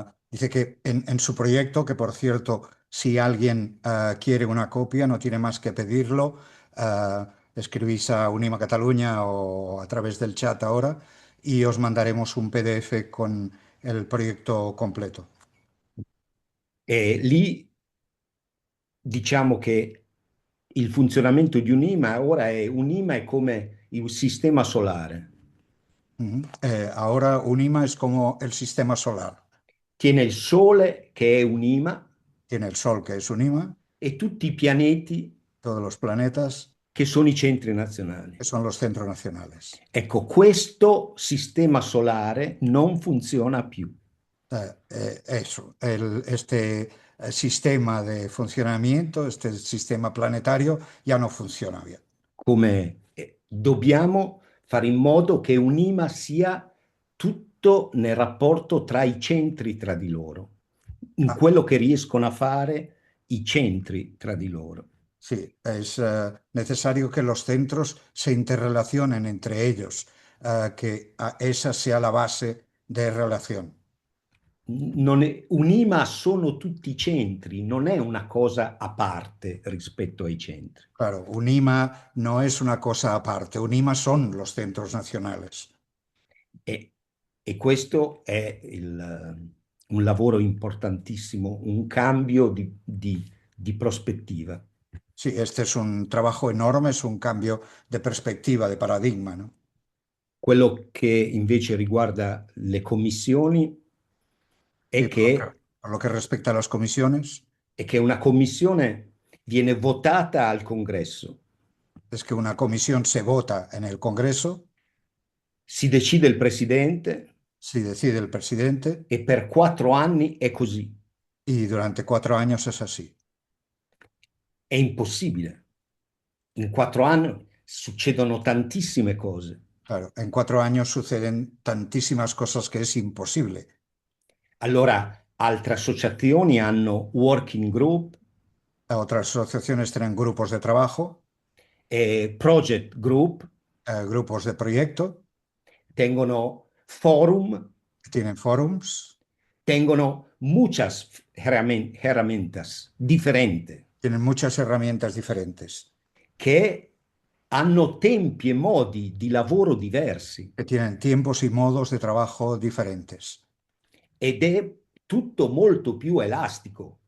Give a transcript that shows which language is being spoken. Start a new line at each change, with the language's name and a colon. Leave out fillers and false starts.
Spanish: Dice que en su proyecto, que por cierto, si alguien quiere una copia, no tiene más que pedirlo. Escribís a Unima Cataluña o a través del chat ahora y os mandaremos un PDF con el proyecto completo.
Italian: E lì diciamo che il funzionamento di un'IMA è come il sistema solare. Ujú.
Spanish: Ahora UNIMA es como el sistema solar.
Italian: Tiene il Sole, che è un'IMA,
Spanish: Tiene el Sol, que es UNIMA,
Italian: e tutti i pianeti,
Spanish: todos los planetas,
Italian: che sono i centri nazionali.
Spanish: que son los centros nacionales.
Italian: Ecco, questo sistema solare non funziona più.
Spanish: Eso, este sistema de funcionamiento, este sistema planetario ya no funciona bien.
Italian: Come dobbiamo fare in modo che un'IMA sia tutto nel rapporto tra i centri tra di loro, in
Spanish: Ah,
Italian: quello che riescono a fare i centri tra di loro.
Spanish: sí, es necesario que los centros se interrelacionen entre ellos, que esa sea la base de relación.
Italian: Un'IMA sono tutti i centri, non è una cosa a parte rispetto ai centri.
Spanish: Claro, UNIMA no es una cosa aparte, UNIMA son los centros nacionales.
Italian: E, e questo è un lavoro importantissimo, un cambio di prospettiva.
Spanish: Sí, este es un trabajo enorme, es un cambio de perspectiva, de paradigma, ¿no?
Italian: Quello che invece riguarda le commissioni
Spanish: Sí,
Italian: è che,
Spanish: por lo que respecta a las comisiones,
Italian: è che una commissione viene votata al congresso,
Spanish: es que una comisión se vota en el Congreso,
Italian: si decide il presidente
Spanish: si decide el presidente,
Italian: e per 4 anni è così.
Spanish: y durante 4 años es así.
Italian: È impossibile. In 4 anni succedono tantissime cose.
Spanish: Claro, en 4 años suceden tantísimas cosas que es imposible.
Italian: Allora, altre associazioni hanno working group,
Spanish: Otras asociaciones tienen grupos de trabajo,
English: project group,
Spanish: grupos de proyecto,
Italian: tengono forum,
Spanish: tienen forums,
Italian: tengono
Spanish: muchas herramientas
Italian: differenti
Spanish: tienen muchas herramientas diferentes,
Italian: che hanno tempi e modi di lavoro diversi
Spanish: que tienen tiempos y modos de trabajo diferentes.
Italian: ed è tutto molto più elastico.